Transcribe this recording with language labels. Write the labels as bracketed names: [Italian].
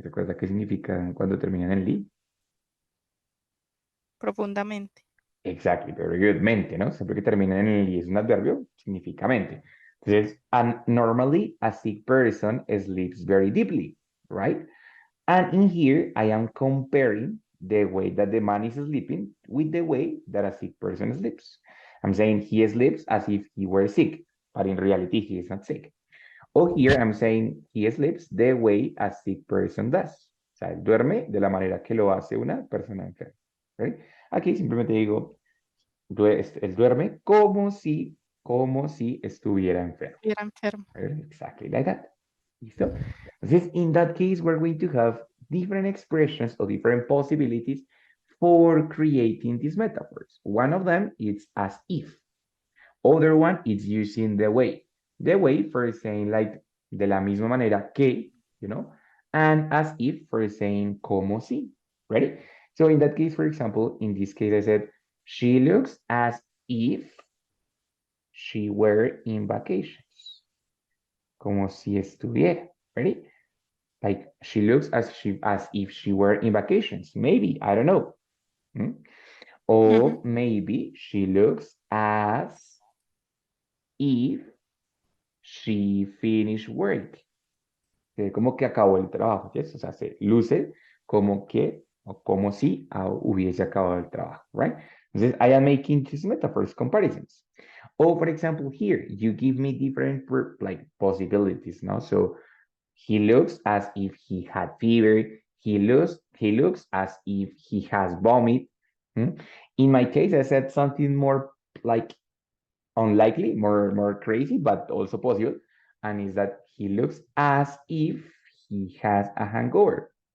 [Spanish] ¿Recuerda qué significa cuando terminan en li? profundamente. [English] Exactly, very good. Mente, ¿no? [Spanish] Siempre que termina en el y es un adverbio, significa mente. [English] Entonces, and normally a sick person sleeps very deeply, right? And in here, I am comparing the way that the man is sleeping with the way that a sick person sleeps. I'm saying he sleeps as if he were sick, but in reality, he is not sick. Or here, I'm saying he sleeps the way a sick person does. [Spanish] O sea, él duerme de la manera que lo hace una persona enferma. ¿Right? Aquí simplemente digo, él duerme como si estuviera enfermo. Era enfermo. [English] Right? Exactly like that. ¿Listo? Entonces, in that case, we're going to have different expressions or different possibilities for creating these metaphors. One of them is as if. Other one is using the way. The way for saying like [Spanish] de la misma manera que, [English] you know, and as if for saying [Spanish] como si. [English] Ready? So in that case, for example, in this case, I said, she looks as if she were in vacations. [Spanish] Como si estuviera. [English] Ready? Like she looks as if she were in vacations. Maybe, I don't know. Hmm? Ujú, Or maybe she looks as if she finished work. [Spanish] Como que acabó el trabajo, ¿yes? O sea, se luce como que o como si hubiese acabado el trabajo, right? [English] Entonces, I am making these metaphors, comparisons. Or, for example, here, you give me different like possibilities, no? So, he looks as if he had fever. He looks as if he has vomit. Hmm? In my case, I said something more like unlikely, more crazy, but also possible, and is that he looks as if he has a hangover.